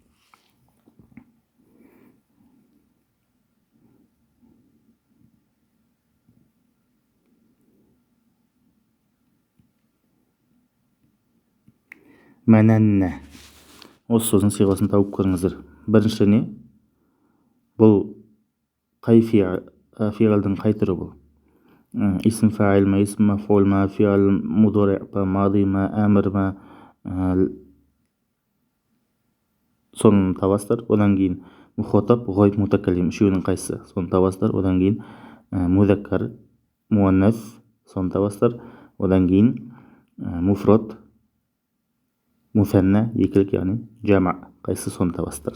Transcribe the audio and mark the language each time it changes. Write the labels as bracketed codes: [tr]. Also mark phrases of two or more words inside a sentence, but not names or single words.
[kk] Мәнәннә. Осы сөздің сиғасын тауып көріңіздер. Бірінші не? Бұл қай фи'лдің қай түрі бұл? [ar] اسم فاعل [kk] ма, [ar] اسم مفعول [kk] ма, [ar] فعل مضارع [kk] ма, мади ма, әмір ма, соны табасыздар. Одан кейін [ar] مخاطب، غائب، متكلم [kk] үшеуінің қайсысы, соны табасыздар. Одан кейін [ar] مذكر، مؤنث, [kk] соны табасыздар. Одан кейін [ar] مفرد، مثنى, [kk] екілік, яғни жама, қайсысы, соны табасыздар.